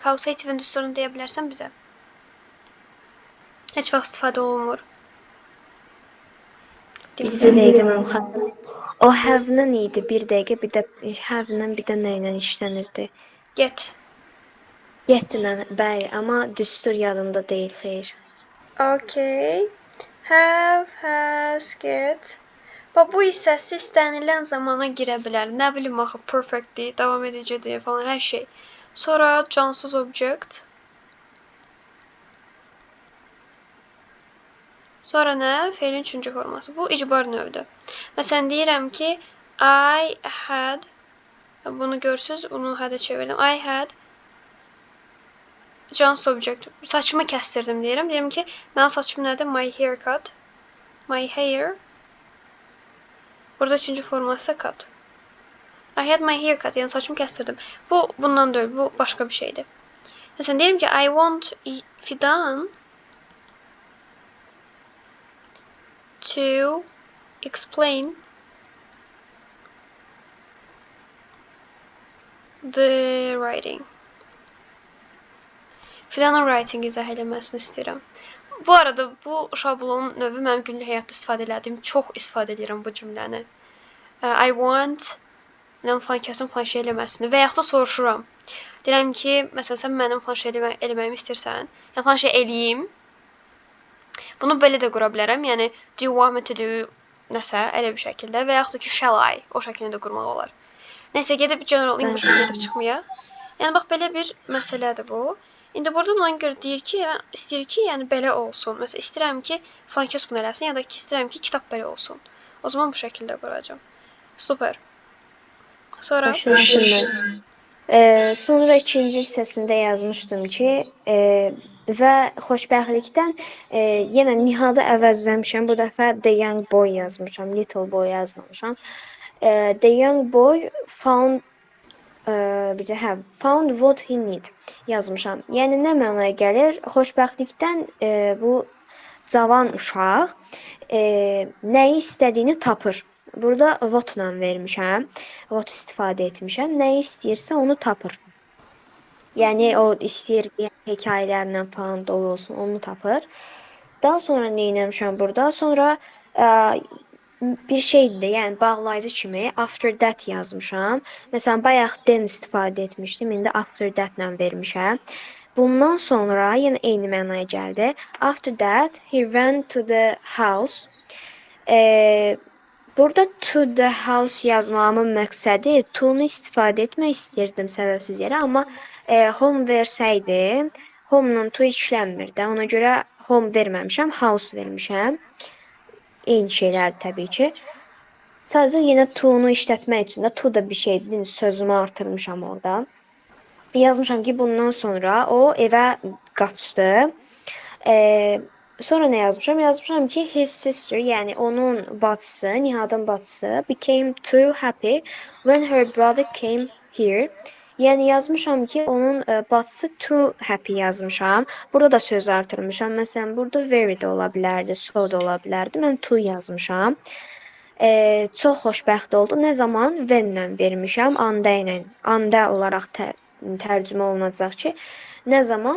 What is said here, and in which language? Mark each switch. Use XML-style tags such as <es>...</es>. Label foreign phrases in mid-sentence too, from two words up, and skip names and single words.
<az>Causative-in düsturunu deyə bilərsən bizə? Heç vaxt istifadə olunmur. Bir dəqiqə mənim xatırım. O have-lə idi, bir dəqiqə, bir də have-lə bir də nə ilə işlənirdi? Get. Get-lə, bəli, amma düstur yadımda deyil, xeyr.</az> <en>Okay. Have, has, get.</en> <az>Bax, bu hissəsi istənilən zamana girə bilər. Nə bilim, axı, perfectdir, davam edicidir falan, hər şey. Sonra cansız object. Sonra nə? Feilin üçüncü forması. Bu icbar növüdür. Məsələn, deyirəm ki,</az> <en>I had,</en> <az>bunu görsünüz, bunu had-ə çevirdim.</az> <en>I had cansız object.</en> <az>Saçımı kəstirdim deyirəm. Deyirəm ki, mənim saçım nədir?</az> <en>My haircut. My hair.</en> <az>Burada üçüncü forması cut.</az> <en>I had my haircut.</en> <az>Yəni saçımı kəstirdim. Bu, bundan deyil. Bu başqa bir şeydir. Məsələn, deyirəm ki,</az> <en>I want Fidan to explain the writing.</en> <az>Fidanın writing izah eləməsini istəyirəm. Bu arada bu şablonun növü mənim günlük həyatda istifadə elədiyim, çox istifadə edirəm bu cümləni.</az> <en>I want</en> <az>falan kəsin falan şey eləməsini və yaxud da soruşuram. Deyirəm ki, məsələn, sən mənim falan şey eləməyimi istəyirsən, yəni falan şey eləyim. Bunu belə də qura bilərəm. Yəni,</az> <en>do you want me to do</en> <az>nəsə, elə bir şəkildə və yaxud da ki,</az> <en>shall I,</en> <az>o şəkildə də qurmaq olar. Nəsə, gedib</az> <en>general English-</en> <az>a gedib çıxmayaq. Yəni, bax, belə bir məsələdir bu. İndi burada ona görə deyir ki, istəyir ki, yəni belə olsun. Məsələn, istəyirəm ki, falan kəs bunu eləsin, ya da ki, istəyirəm ki, kitab belə olsun. O zaman bu şəkildə quracağım. Super. Sonra? Sonra ikinci hissəsində yazmışdım ki, və xoşbəxtlikdən yenə Nihadı əvəzləmişəm. Bu dəfə</az> <en>the young boy</en> <az>yazmışam,</az> <en>little boy</en> <az>yazmamışam.</az> <en>The young boy found found what he need yazmışam.</en> <az>Yəni nə mənaya gəlir? Xoşbəxtlikdən bu cavan uşaq nəyi istədiyini tapır. Burada what-la vermişəm. What istifadə etmişəm. Nəyi istəyirsə onu tapır. Yəni o istəyir hekayələrlə falan dolu olsun, onu tapır. Daha sonra nə etmişəm burada? Sonra bir şeydir, yəni bağlayıcı kimi</az> <en>after that</en> <az>yazmışam. Məsələn, bayaq then istifadə etmişdim, indi</az> <en>after that-</en> <az>la vermişəm. Bundan sonra yenə eyni mənaya gəldi.</az> <en>After that, he went to the house.</en> <az>Burada</az> <en>to the house</en> <az>yazmağımın məqsədi to-nu istifadə etmək istirdim səbəbsiz yerə, amma home versəydim, home-la to işlənmir də. Ona görə home verməmişəm, house vermişəm. Eyni şeylər təbii ki. Sadəcə yenə to-nu işlətmək üçün də to da bir şeydir. Sözümü artırmışam orada. Yazmışam ki, bundan sonra o evə qaçdı. Sonra nə yazmışam? Yazmışam ki,</az> <en>his sister,</en> <az>yəni onun bacısı, Nihadın bacısı</az> <en>became too happy when her brother came here.</en> <az>Yəni yazmışam ki, onun bacısı</az> <en>too happy</en> <az>yazmışam. Burada da söz artırmışam. Məsələn, burada very də ola bilərdi, so da ola bilərdi. Mən too yazmışam. Çox xoşbəxt oldu. Nə zaman? When-lə vermişəm, anda ilə. Anda olaraq tərcümə olunacaq ki, nə zaman?</az>